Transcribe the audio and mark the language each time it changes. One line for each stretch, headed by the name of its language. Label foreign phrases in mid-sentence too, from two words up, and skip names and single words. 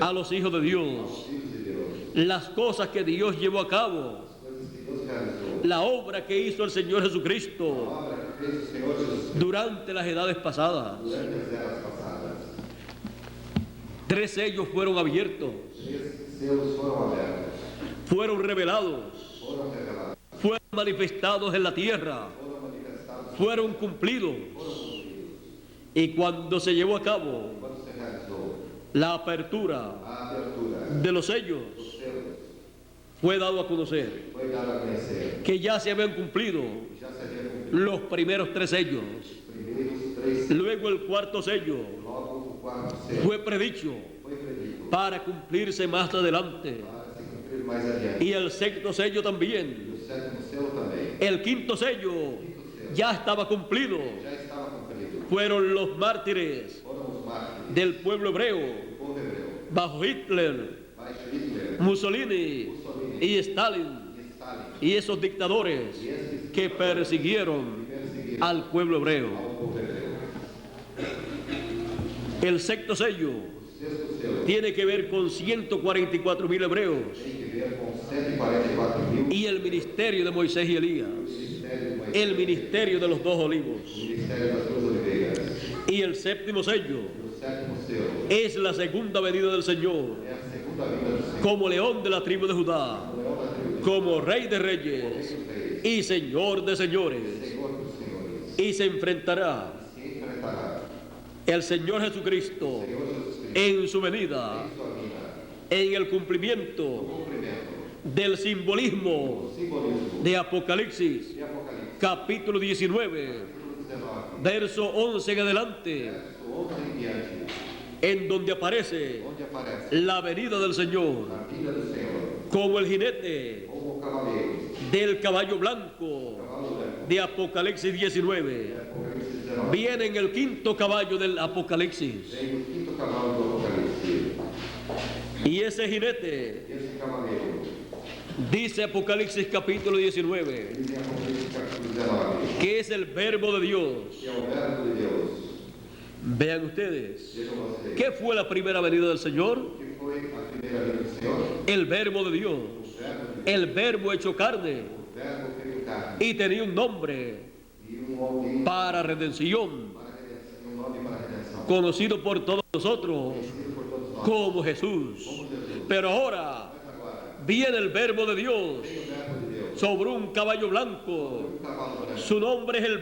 Spanish: a los hijos de Dios,
Portuguese: aos filhos de Deus,
Spanish: las cosas que Dios llevó a cabo,
Portuguese: as coisas que Deus realizou,
Spanish: la obra que hizo el Señor
Portuguese: a
Spanish: Jesucristo
Portuguese: obra que fez o Senhor Jesus
Spanish: durante las edades pasadas.
Portuguese: durante as eras passadas.
Spanish: 3 sellos fueron abiertos,
Portuguese: 3 selos foram abertos,
Spanish: fueron revelados,
Portuguese: foram revelados,
Spanish: fueron manifestados en la tierra,
Portuguese: foram manifestados,
Spanish: fueron cumplidos.
Portuguese: foram cumpridos.
Spanish: Y cuando se llevó a cabo
Portuguese: Quando se realizou
Spanish: la apertura
Portuguese: a abertura
Spanish: de los sellos,
Portuguese: dos selos,
Spanish: fue dado a conocer
Portuguese: foi dado a conhecer
Spanish: que ya se habían cumplido
Portuguese: que já se havia cumprido
Spanish: los primeros 3 sellos.
Portuguese: os primeiros 3 selos.
Spanish: Luego el 4º sello
Portuguese: Logo o quarto selo
Spanish: fue predicho
Portuguese: foi predito
Spanish: para cumplirse más adelante.
Portuguese: para se cumprir mais adiante.
Spanish: Y el 6º sello
Portuguese: E
Spanish: también.
Portuguese: o 7º selo também
Spanish: El 5º sello ya estaba cumplido.
Portuguese: já estava cumprido.
Spanish: Fueron los mártires
Portuguese: Foram os mártires
Spanish: del pueblo hebreo
Portuguese: do povo hebreu,
Spanish: bajo Hitler,
Portuguese: baixo Hitler,
Spanish: Mussolini y Stalin
Portuguese: e Stalin,
Spanish: y esos dictadores
Portuguese: e esses
Spanish: que persiguieron
Portuguese: perseguiram
Spanish: al pueblo hebreo.
Portuguese: ao povo hebreu.
Spanish: El 6º sello
Portuguese: O 6º selo
Spanish: tiene que ver con 144.000 hebreos
Portuguese: tem que ver com 144.000
Spanish: y el ministerio de Moisés y Elías,
Portuguese: ministérios de Moisés,
Spanish: el ministerio de los 2 olivos.
Portuguese: o ministério das duas oliveiras.
Spanish: Y el 7º sello
Portuguese: E o 7º selo
Spanish: es la segunda venida del Señor
Portuguese: é a segunda vinda do Senhor,
Spanish: como león de la tribu de Judá,
Portuguese: o leão da tribo de
Spanish: como rey de reyes
Portuguese: Rei dos reis,
Spanish: y señor de señores,
Portuguese: Senhor dos senhores,
Spanish: y se enfrentará
Portuguese: se enfrentará
Spanish: el Señor Jesucristo
Portuguese: o Senhor Jesus Cristo
Spanish: en su venida,
Portuguese: em sua vida,
Spanish: en el cumplimiento
Portuguese: cumprimento
Spanish: del simbolismo
Portuguese: do simbolismo
Spanish: de Apocalipsis,
Portuguese: de Apocalipse,
Spanish: capítulo 19,
Portuguese: capítulo 19,
Spanish: verso 11 en adelante,
Portuguese: verso 11 em diante,
Spanish: en donde aparece
Portuguese: onde aparece
Spanish: la venida del Señor
Portuguese: a vinda do Senhor,
Spanish: como el jinete
Portuguese: como o cavaleiro,
Spanish: del caballo blanco
Portuguese: cavalo branco,
Spanish: de Apocalipsis 19.
Portuguese: Apocalipse 19,
Spanish: Viene en el 5º caballo del Apocalipsis.
Portuguese: vem o 5º cavalo do Apocalipse,
Spanish: Y ese jinete,
Portuguese: esse cavaleiro,
Spanish: dice Apocalipsis capítulo 19,
Portuguese: diz em Apocalipse capítulo 19,
Spanish: que es el verbo de Dios.
Portuguese: que é o verbo de Deus.
Spanish: Vean ustedes,
Portuguese: Vejam vocês,
Spanish: ¿qué fue la primera venida del Señor?
Portuguese: que foi a primeira vinda do Senhor?
Spanish: El verbo de Dios,
Portuguese: O verbo de Deus,
Spanish: el verbo hecho carne,
Portuguese: o verbo feito carne,
Spanish: y tenía un nombre
Portuguese: e alguém
Spanish: para redención,
Portuguese: para redenção, um nome para redenção,
Spanish: conocido por todos nosotros
Portuguese: conhecido por todos nós,
Spanish: como Jesús.
Portuguese: como Jesus.
Spanish: Pero ahora
Portuguese: Mas agora,
Spanish: viene el verbo de Dios
Portuguese: vem o verbo de Deus,
Spanish: sobre un caballo blanco.
Portuguese: um cavalo branco,
Spanish: Su nombre es el